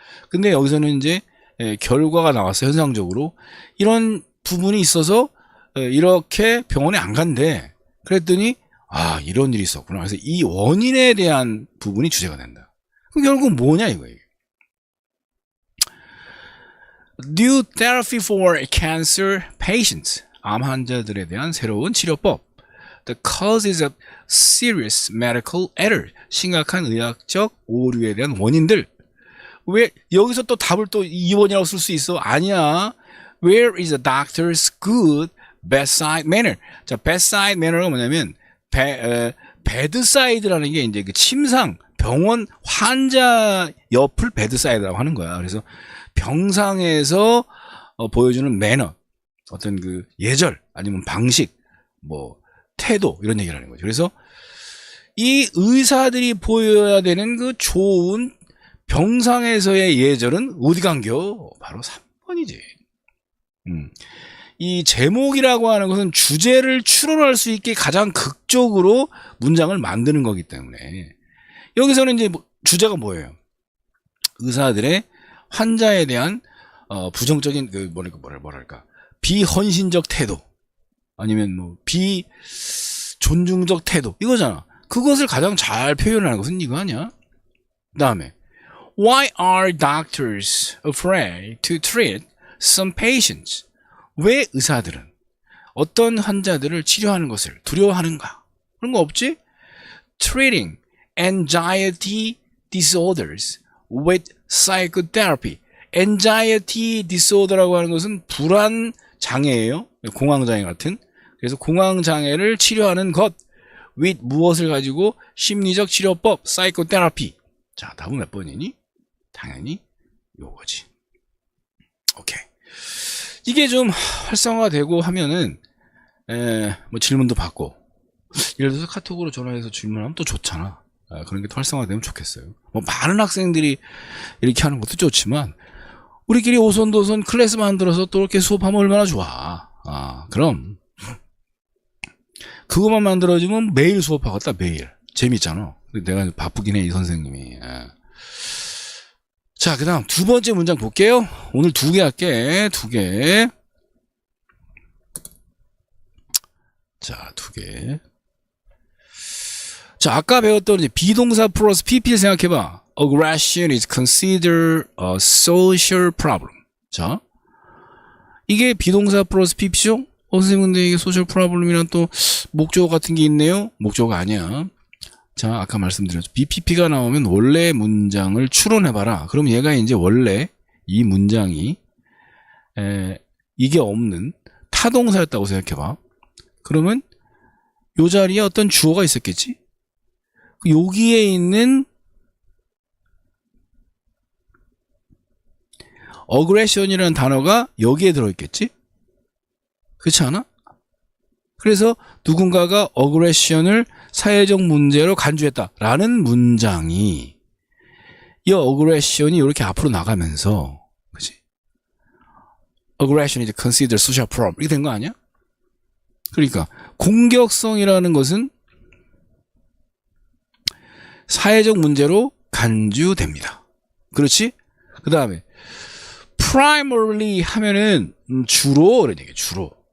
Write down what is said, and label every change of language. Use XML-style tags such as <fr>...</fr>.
<ko>근데 여기서는 이제 결과가 나왔어요. 현상적으로 이런 부분이 있어서 이렇게 병원에 안 간대. 그랬더니 이런 일이 있었구나. 그래서 이 원인에 대한 부분이 주제가 된다. 그럼 결국 뭐냐 이거예요.</ko> <en>New therapy for cancer patients.</en> <ko>암 환자들에 대한 새로운 치료법.</ko> <en>The causes of serious medical error.</en> <ko>심각한 의학적 오류에 대한 원인들. 왜 여기서 또 답을 또 2번이라고 쓸 수 있어? 아니야.</ko> <en>Where is the doctor's good bedside manner?</en> <ko>자, bedside manner가 뭐냐면 bedside,라는 게 이제 그 침상, 병원 환자 옆을 bedside,라고 하는 거야. 그래서 병상에서 보여주는 매너, 어떤 그 예절, 아니면 방식, 뭐 태도 이런 얘기를 하는 거죠. 그래서 이 의사들이 보여야 되는 그 좋은 병상에서의 예절은 어디 간겨? 바로 3번이지. 이 제목이라고 하는 것은 주제를 추론할 수 있게 가장 극적으로 문장을 만드는 거기 때문에 여기서는 이제 주제가 뭐예요? 의사들의 환자에 대한 부정적인 그 뭐랄까 비헌신적 태도, 아니면 뭐 비존중적 태도, 이거잖아. 그것을 가장 잘 표현하는 것은 이거 아니야? 그 다음에</ko> <en>Why are doctors afraid to treat some patients?</en> <ko>왜 의사들은 어떤 환자들을 치료하는 것을 두려워하는가? 그런 거 없지?</ko> <en>Treating anxiety disorders with psychotherapy.</en> <ko>anxiety disorder라고 하는 것은 불안 장애예요. 공황 장애 같은. 그래서 공황 장애를 치료하는 것 with 무엇을 가지고 심리적 치료법 psychotherapy. 자, 답은 몇 번이니? 당연히 요거지. 오케이. 이게 좀 활성화가 되고 하면은 뭐 질문도 받고, 예를 들어서 카톡으로 전화해서 질문하면 또 좋잖아. 그런 게 더 활성화되면 좋겠어요. 뭐 많은 학생들이 이렇게 하는 것도 좋지만 우리끼리 오손도손 클래스 만들어서 또 이렇게 수업하면 얼마나 좋아. 그럼 그것만 만들어주면 매일 수업하겠다. 매일 재밌잖아. 내가 바쁘긴 해, 이 선생님이. 자, 그 다음 두 번째 문장 볼게요. 오늘 2개 할게. 2개. 자, 2개. 자, 아까 배웠던 이제 비동사 플러스 PP를 생각해봐.</ko> <en>Aggression is considered a social problem.</en> <ko>자, 이게 비동사 플러스 PP죠? 선생님, 근데 이게 social problem이란 또 목적어 같은 게 있네요? 목적어가 아니야. 자, 아까 말씀드렸죠. BPP가 나오면 원래 문장을 추론해봐라. 그럼 얘가 이제 원래 이 문장이 이게 없는 타동사였다고 생각해봐. 그러면 요 자리에 어떤 주어가 있었겠지? 여기에 있는 aggression이라는 단어가 여기에 들어있겠지? 그렇지 않아? 그래서 누군가가 aggression을 사회적 문제로 간주했다라는 문장이 이 aggression이 이렇게 앞으로 나가면서, 그치?</ko> <en>aggression is considered social problem</en> <ko>이렇게 된 거 아니야? 그러니까 공격성이라는 것은 사회적 문제로 간주됩니다. 그렇지? 그 다음에 primarily 하면은 주로 그런 얘기예요. 주로.</ko>